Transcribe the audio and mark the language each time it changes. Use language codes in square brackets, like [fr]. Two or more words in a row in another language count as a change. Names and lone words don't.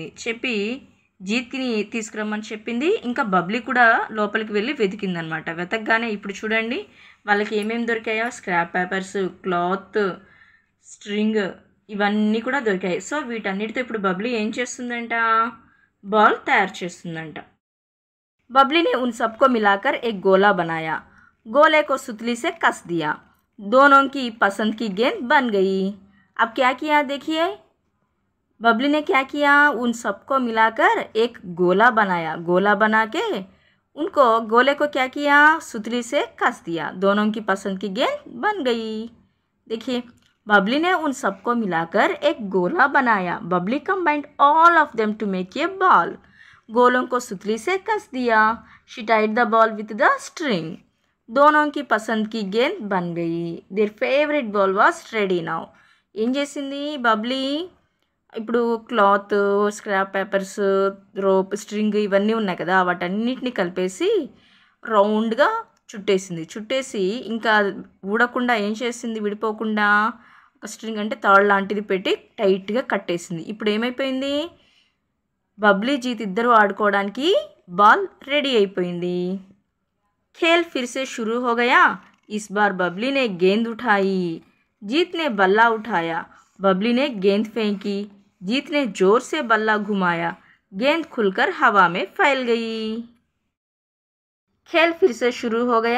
[te] చెప్పి జీత్కి తీసుకురమ్మని చెప్పింది. ఇంకా బబ్లీ కూడా లోపలికి వెళ్ళి వెతికిందనమాట. వెతకగానే ఇప్పుడు చూడండి వాళ్ళకి ఏమేమి దొరికాయో, [en] scrap papers, [te] క్లాత్, స్ట్రింగ్, ఇవన్నీ కూడా దొరికాయి. సో వీటన్నిటితో ఇప్పుడు బబ్లీ ఏం చేస్తుందంట, బాల్ తయారు చేస్తుందంట. [hi] बबली ने उन सबको मिलाकर एक गोला बनाया. गोले को सुतली से कस दिया. दोनों की पसंद की गेंद बन गई. अब क्या किया देखिए, बबली ने क्या किया, उन सबको मिलाकर एक गोला बनाया. गोला बना के उनको गोले को क्या किया, सुतली से कस दिया. दोनों की पसंद की गेंद बन गई. देखिए, बबली ने उन सबको मिलाकर एक गोला बनाया. [en] Babli combined all of them to make a ball. [hi] गोलों को सुतली से कस दिया. [en] She tied the ball with the string. [hi] दोनों की पसंद की गेंद बन गई. [en] Their favorite ball was ready now. [te] ఏం చేసింది బబ్లీ, ఇప్పుడు క్లాత్, [en] scrap papers, [te] రోప్, స్ట్రింగ్ ఇవన్నీ ఉన్నాయి కదా, వాటన్నిటిని కలిపేసి రౌండ్గా చుట్టేసి ఇంకా ఊడకుండా ఏం చేసింది, విడిపోకుండా ఒక స్ట్రింగ్ అంటే తాడు లాంటిది పెట్టి టైట్గా కట్టేసింది. ఇప్పుడు ఏమైపోయింది, बबली जीत इద్దరు ఆడుకోవడానికి బాల్ రెడీ అయిపోయింది. [hi] खेल फिर से शुरू हो गया. इस बार बबली ने गेंद उठाई. जीत ने बल्ला उठाया. बबली ने गेंद फेंकी. जीत ने जोर से बल्ला घुमाया. गेंद खुलकर हवा में फैल गई. खेल फिर से शुरू हो गया.